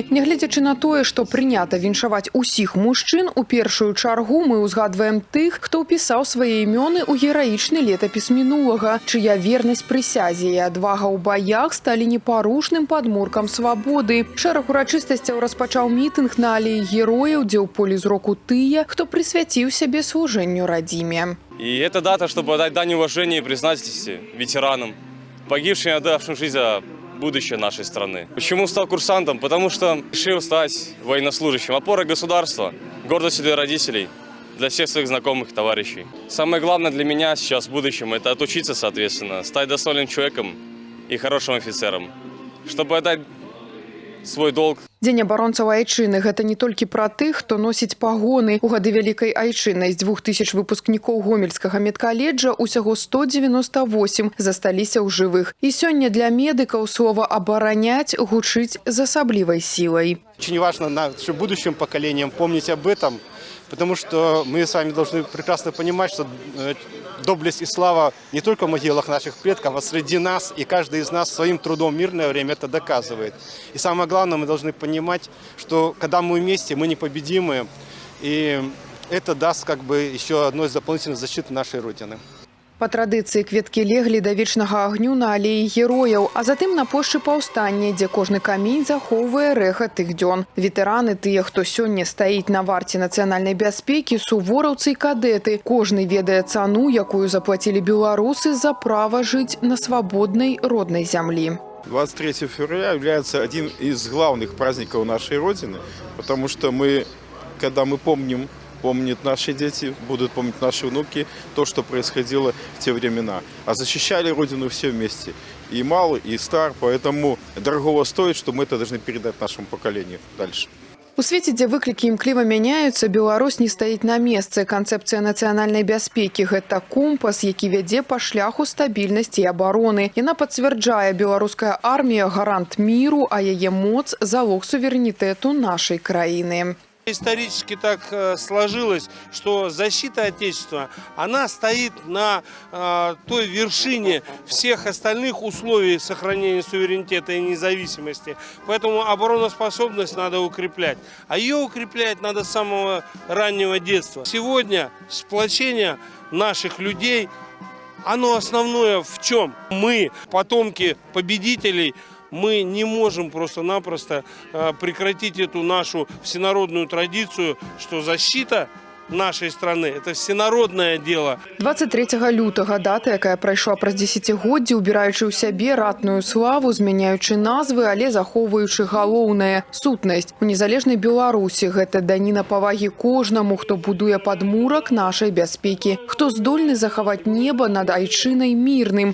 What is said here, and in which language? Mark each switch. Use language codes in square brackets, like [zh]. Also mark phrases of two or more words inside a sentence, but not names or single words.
[be] Нягледзячы на тое, што прынята віншаваць усіх мужчын, у першую чаргу мы ўзгадваем тых, хто ўпісаў свае імёны ў гераічны летапіс мінулага, чыя вернасць прысязе і адвага ў баях сталі непарушным падмуркам свабоды. Шэраг урачыстасцяў распачаў мітынг на алеі герояў, дзе ў полі зроку тыя, хто прысвяціў сябе служэнню радзіме. [ru] И это дата, чтобы отдать дань уважения и признательности ветеранам, погибшим и отдавшим жизнь за будущее нашей страны. Почему стал курсантом? Потому что решил стать военнослужащим. Опорой государства, гордостью для родителей, для всех своих знакомых, товарищей. Самое главное для меня сейчас в будущем – это отучиться, соответственно, стать достойным человеком и хорошим офицером, чтобы отдать свой долг. [be] Дзень абаронцаў айчыны – гэта не толькі пра тых, хто носіць пагоны. У гады вялікай айчыны з 2000 выпускнікоў Гомельскага медкаледжа усяго 198 засталіся ў жывых. І сёння для медыкаў слова «абараняць» гучыць з асаблівай сілай. [ru] Очень важно нашим будущим поколениям помнить об этом, потому что мы с вами должны прекрасно понимать, что доблесть и слава не только в могилах наших предков, а среди нас, и каждый из нас своим трудом в мирное время это доказывает. И самое главное, мы должны понимать, что когда мы вместе, мы непобедимы, и это даст как бы еще одной дополнительной защиты нашей Родины. [be] Па традыцыі кветкі леглі да вечнага агню на алеі герояў, а затым на плошчы паўстання, дзе кожны камень захоўвае рэха тых дзён. Ветэраны, тыя, хто сёння стаіць на варце нацыянальнай бяспекі, сувораўцы і кадэты. Кожны ведае цану, якую заплацілі беларусы за права жыць на свабоднай роднай зямлі. [ru] 23 февраля является один из главных праздников нашей Родины, потому что когда мы помнят наши дети, будут помнить наши внуки то, что происходило в те времена. А защищали Родину все вместе, и малый, и стар, поэтому дорогого стоит, что мы это должны передать нашему поколению дальше. [be] У свеце, дзе выклікі імкліва мяняюцца, Беларусь не стаіць на месцы. Канцэпцыя нацыянальнай бяспекі – гэта компас, які вядзе па шляху стабільнасці і абароны. Яна пацвярджае, беларуская армія – гарант міру, а яе моц – залог суверэнітэту нашай краіны. [ru] Исторически так сложилось, что защита Отечества, она стоит на той вершине всех остальных условий сохранения суверенитета и независимости. Поэтому обороноспособность надо укреплять. А ее укреплять надо с самого раннего детства. Сегодня сплочение наших людей, оно основное в чем? Мы, потомки победителей, мы не можем просто-напросто прекратить эту нашу всенародную традицию, что защита нашей страны – это всенародное дело. [be] 23 лютага – дата, якая прайшла праз дзесяцігоддзі, убіраючы ў сябе ратную славу, змяняючы назвы, але захоўваючы галоўнае – сутнасць. У незалежнай Беларусі гэта даніна павагі кожнаму, хто будуе падмурак нашай бяспекі, хто здольны захаваць неба над айчынай мірным.